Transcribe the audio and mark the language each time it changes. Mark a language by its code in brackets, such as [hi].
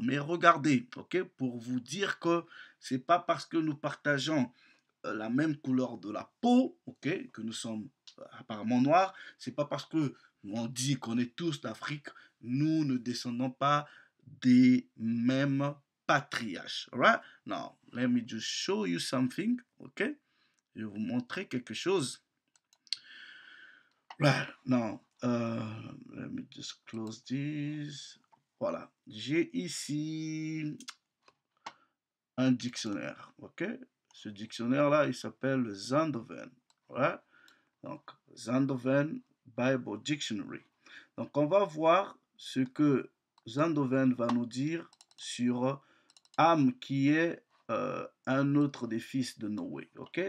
[fr] Mais regardez, ok, pour vous dire que c'est pas parce que nous partageons la même couleur de la peau, ok, que nous sommes apparemment noirs, c'est pas parce que on dit qu'on est tous d'Afrique, nous ne descendons pas des mêmes patriarches. [en] Right? Now, let me just show you something, ok? [fr] Je vais vous montrer quelque chose. [en] Right, now, let me just close this. [fr] Voilà, j'ai ici un dictionnaire, ok? Ce dictionnaire-là, il s'appelle le Zandoven. Ouais? Donc, Zandoven Bible Dictionary. Donc, on va voir ce que Zandoven va nous dire sur Ham, qui est un autre des fils de Noé. Ok?